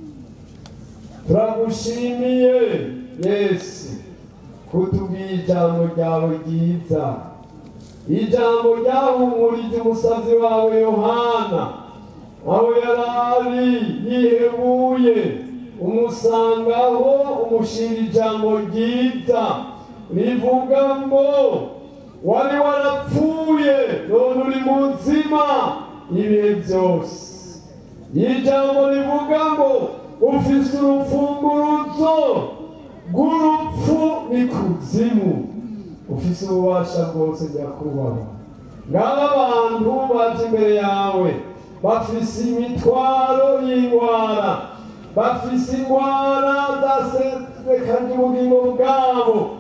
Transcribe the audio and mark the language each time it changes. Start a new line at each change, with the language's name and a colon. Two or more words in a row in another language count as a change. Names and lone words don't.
Rundi: Turagushimiye Yesu kutubwira ijambo ryawe ryiza, ijambo ryahumurije umusazi wawe Yohana aho yarari yihebuye, umusangaho umushira ijambo ryiza rivuga ngo wari warapfuye none uri muzima ibihe byose. Ijambo rivuga ngo ufise urufunguruzo rw'urupfu n'ikuzimu, ufise ububasha bwose nyakubahwa. Ngaba abantu baje imbere yawe bafise imitwaro y'indwara, bafise indwara zasekanye ubugingo bwabo.